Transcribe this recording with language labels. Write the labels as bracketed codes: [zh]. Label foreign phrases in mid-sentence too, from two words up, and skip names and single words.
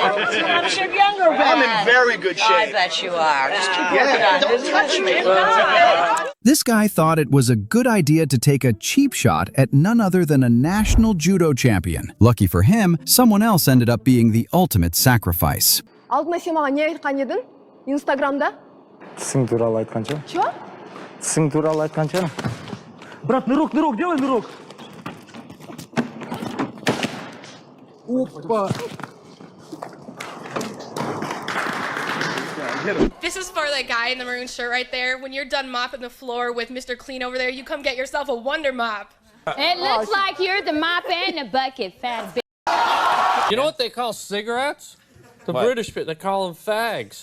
[en] You're out of shape younger man. I'm in very good shape. I bet you are. Just keep working on it. Don't touch me. This guy thought it was a good idea to take a cheap shot at none other than a national judo champion. Lucky for him, someone else ended up being the ultimate sacrifice. [kk] Алтын сен не айтқан едің? Инстаграмда? Тісің туралы айтқан шығар. Чё? Тісің туралы айтқан шығар. [ru] Брат, нырок, делай нырок. Опа. [en] This is for that guy in the maroon shirt right there. When you're done mopping the floor with Mr. Clean over there, you come get yourself a Wonder Mop. It looks like you're the mop and the bucket, fat bitch. You know what they call cigarettes? The British bit, they call them fags.